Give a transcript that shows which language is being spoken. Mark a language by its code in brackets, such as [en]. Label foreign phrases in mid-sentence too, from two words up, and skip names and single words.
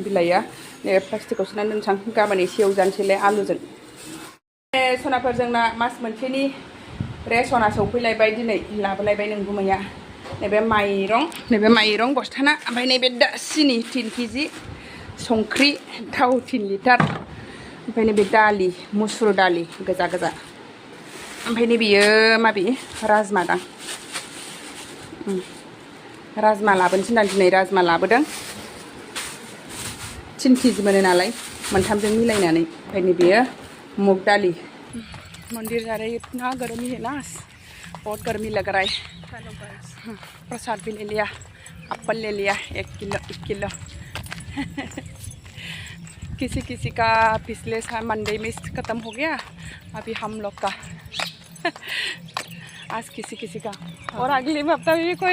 [brx] बिलाइया नै प्लास्टिकआव सोनानै दोनसां गाबोन एसे एवजानोसैलाय आलुजों सनाफोर जोंना मास मोनसेनि रेसना सौफैलायबाय दिनै लाबोलायबाय नोंगुमैया नैबे माइरं बस्थाना ओमफ्राय नैबे सिनि 3 केजि संख्रि थाव 3 लिटार ओमफ्राय नैबे दालि मुसुर दालि गोजा गोजा ओमफ्राय नैबेयो माबे राजमा दां राजमा लाबोनोसै ना दिनै राजमा लाबोदों [hi] 3 [brx] केजि मोनो नालाय मोनथामजों मिलायनानै ओमफ्राय नैबेयो [hi] मूग दाली मंदिर जा रहे इतना गर्मी है ना बहुत गर्मी लग रहा है प्रसाद भी ले लिया एप्पल ले लिया 1 किलो किसी किसी का पिछले साल मंडे में ख़त्म हो गया अभी हम लोग का आज किसी किसी का और अगले हफ्ता भी कोई